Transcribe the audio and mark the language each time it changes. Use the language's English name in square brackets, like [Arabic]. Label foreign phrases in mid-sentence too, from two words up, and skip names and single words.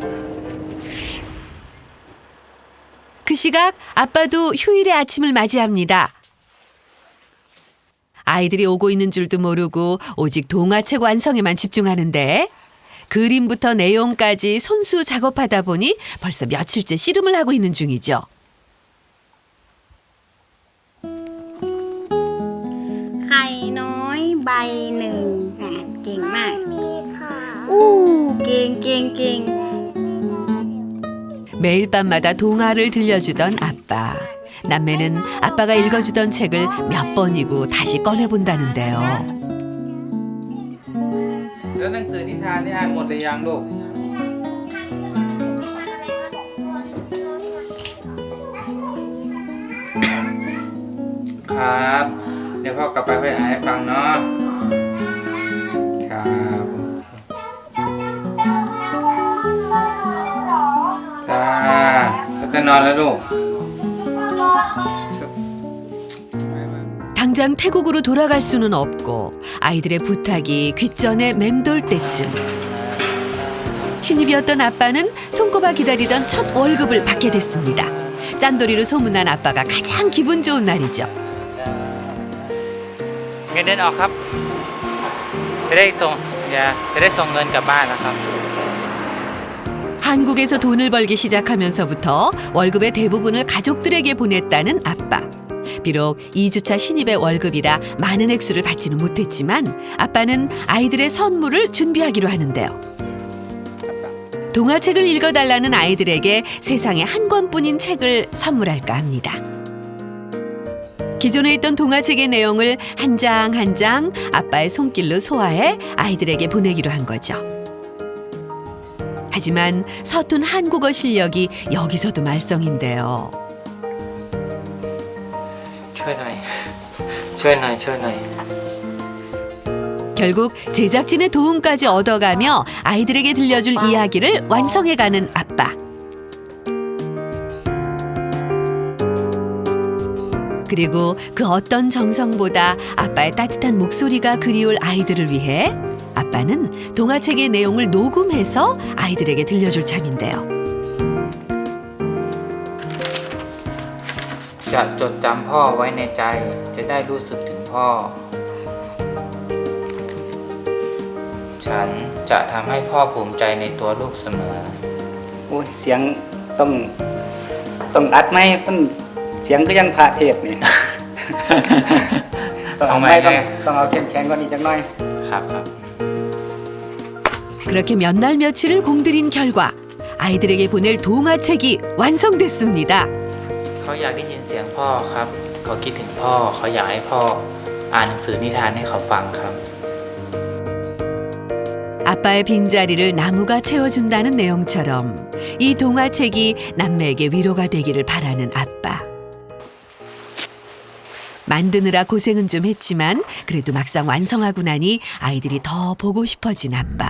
[Korean] 그 시각 아빠도 휴일의 아침을 맞이합니다. 아이들이 오고 있는 줄도 모르고 오직 동화책 완성에만 집중하는데 그림부터 내용까지 손수 작업하다 보니 벌써 며칠째 씨름을 하고 있는 중이죠. [Thai] ไข่น้อยใบหนึ่งเก่งมากเก่ง [Korean] 매일 밤마다 동화를 들려주던 아빠. 남매는 아빠가 읽어주던 책을 몇 번이고 다시 꺼내본다는데요. [Thai] แล้วหนังสือนิทานนี่อ่านหมดหรือยังลูก ครับ เดี๋ยวพ่อกลับไปพ่ออ่านให้ฟังเนาะ ครับจ้าเขาจะนอนแล้วลูก [Korean] 당장 태국으로 돌아갈 수는 없고 아이들의 부탁이 귓전에 맴돌 때쯤 신입이었던 아빠는 손꼽아 기다리던 첫 월급을 받게 됐습니다. 짠돌이로 소문난 아빠가 가장 기분 좋은 날이죠. [Thai] เงินเดือนออกครับจะได้ส่งเงินกลับบ้านนะครับ [Korean] 한국에서 돈을 벌기 시작하면서부터 월급의 대부분을 가족들에게 보냈다는 아빠. 비록 2주차 신입의 월급이라 많은 액수를 받지는 못했지만 아빠는 아이들의 선물을 준비하기로 하는데요. 동화책을 읽어달라는 아이들에게 세상에 한 권뿐인 책을 선물할까 합니다. 기존에 있던 동화책의 내용을 한 장 한 장 아빠의 손길로 소화해 아이들에게 보내기로 한 거죠. 하지만 서툰 한국어 실력이 여기서도 말썽인데요. [Thai] ช่วยหน่อยช่วยหน่อยช่วยหน่อย [Korean] 결국 제작진의 도움까지 얻어가며 아이들에게 들려줄 이야기를 완성해가는 아빠. 그리고 그 어떤 정성보다 아빠의 따뜻한 목소리가 그리울 아이들을 위해 아빠는 동화책의 내용을 녹음해서 아이들에게 들려줄 참인데요. [Thai] จะจดจำพ่อไว้ในใจจะได้รู้สึกถึงพ่อ ฉันจะทำให้พ่อภูมิใจในตัวลูกเสมอ โอ้ยเสียงต้องอัดไหมต้องเสียงก็ยังพระเทศนี่ ต้องเอาไหมต้องเอาแข็งๆกว่านี้จังหน่อย ครับครับ [Korean] 그렇게 몇 날 며칠을 공들인 결과 아이들에게 보낼 동화책이 완성됐습니다. [Thai] เขาอยากได้ยินเสียงพ่อครับเขาคิดถึงพ่อเขาอยากให้พ่ออ่านหนังสือนิทานให้เขาฟังครับ [Korean] 아빠의 빈자리를 나무가 채워준다는 내용처럼 이 동화책이 남매에게 위로가 되기를 바라는 아빠. 만드느라 고생은 좀 했지만 그래도 막상 완성하고 나니 아이들이 더 보고 싶어진 아빠.